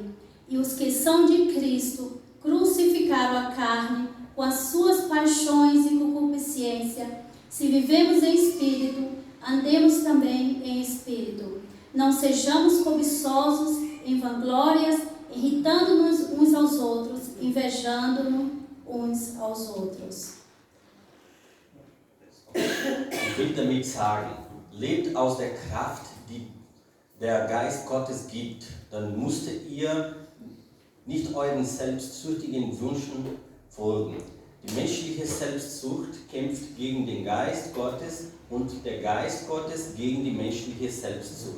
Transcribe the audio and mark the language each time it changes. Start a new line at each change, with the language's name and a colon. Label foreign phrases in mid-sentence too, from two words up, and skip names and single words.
Portuguese: E os que são de Cristo crucificaram a carne com as suas paixões e concupiscência. Se vivemos em espírito, andemos também em espírito. Não sejamos cobiçosos em vanglórias, irritando-nos uns aos outros, invejando-nos uns aos outros.
German: Ich will damit sagen, lebt aus der Kraft, die der Geist Gottes gibt, dann musstet ihr nicht euren selbstsüchtigen Wünschen folgen. Die menschliche Selbstsucht kämpft gegen den Geist Gottes und der Geist Gottes gegen die menschliche Selbstsucht.